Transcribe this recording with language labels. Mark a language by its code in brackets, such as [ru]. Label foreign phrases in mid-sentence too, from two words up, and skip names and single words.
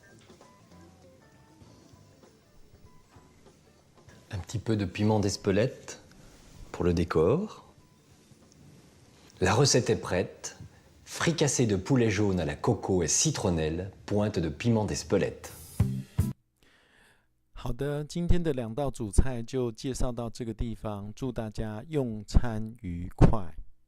[fr] Un petit peu de piment d'Espelette pour le décor. La recette est prête. Fricassée de poulet jaune à la coco et citronnelle, pointe de piment d'Espelette. [zh] 好的，今天的2道主菜就介绍到这个地方，祝大家用餐愉快。